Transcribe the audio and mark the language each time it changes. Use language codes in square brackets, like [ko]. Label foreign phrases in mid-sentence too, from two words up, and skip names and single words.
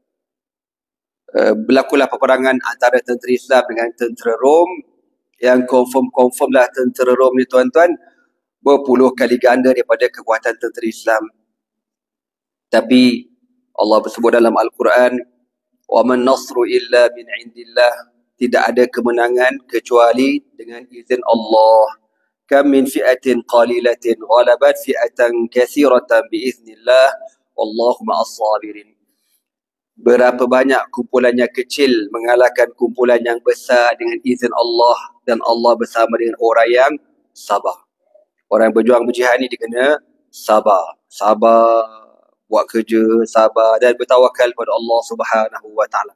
[ms] Berlakulah peperangan antara tentera Islam dengan tentera Rom. Yang confirm lah tentera Rom ni tuan-tuan berpuluh kali ganda daripada kekuatan tentera Islam. Tapi Allah bersebut dalam Al-Quran, [ar] وما النصر إلا من عند الله, [ms] tidak ada kemenangan kecuali dengan izin Allah. [ar] كم من فئة قليلة غلبت فئة كثيرة بإذن الله والله مع الصابرين. [ms] Berapa banyak kumpulan yang kecil mengalahkan kumpulan yang besar dengan izin Allah, dan Allah bersama dengan orang yang sabar. Orang yang berjuang berjihad ni dia kena sabar. Sabar, buat kerja, sabar dan bertawakal pada Allah [ar] سبحانه وتعالى.